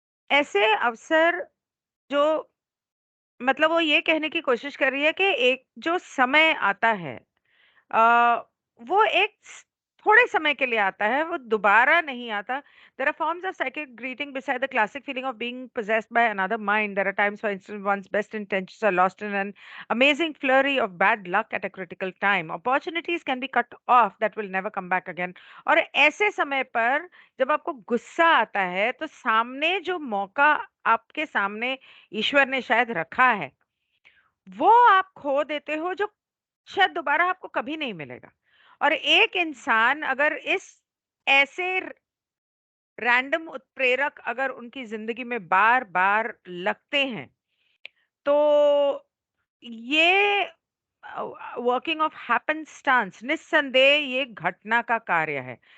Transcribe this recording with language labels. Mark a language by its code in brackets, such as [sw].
[hi] ऐसे अवसर जो मतलब वो ये कहने की कोशिश कर रही है कि एक जो समय आता है अ, वो एक थोड़े समय के लिए आता है, वो दोबारा नहीं आता। [en] There are forms of psychic greeting beside the classic feeling of being possessed by another mind. There are times, for instance, one's best intentions are lost in an amazing flurry of bad luck at a critical time. Opportunities can be cut off that will never come back again. [hi] और ऐसे समय पर जब आपको गुस्सा आता है, तो सामने जो मौका आपके सामने ईश्वर ने शायद रखा है, वो आप खो देते हो जो शायद दोबारा आपको कभी नहीं मिलेगा। और एक इंसान अगर इस ऐसे रैंडम उत्प्रेरक अगर उनकी ज़िंदगी में बार-बार लगते हैं, तो ये [en] working of happenstance [hi] निस्संदेह ये घटना का कार्य है।